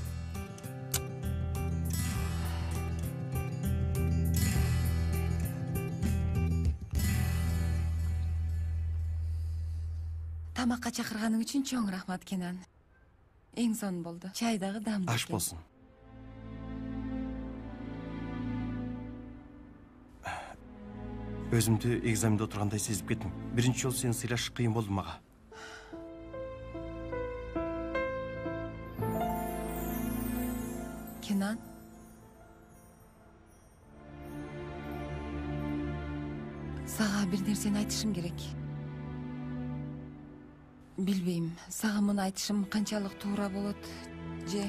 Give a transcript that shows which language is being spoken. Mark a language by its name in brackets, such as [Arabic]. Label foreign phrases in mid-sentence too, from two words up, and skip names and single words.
[Kyrgyz] Тамакка чакырганың үчүн чоң рахмат, Кенан. Эң сонун болду. Чай дагы дамдуу. Аш болсын. [Kazakh] Өзімді экзаменде отырғандай сезіп кеттім. Бірінші жол сені сыйлаш қиын болды маға. [Kyrgyz] Кенан? Сага бир нерсени айтышым керек. Билбейм, сага муну айтышым канчалык туура болот, же...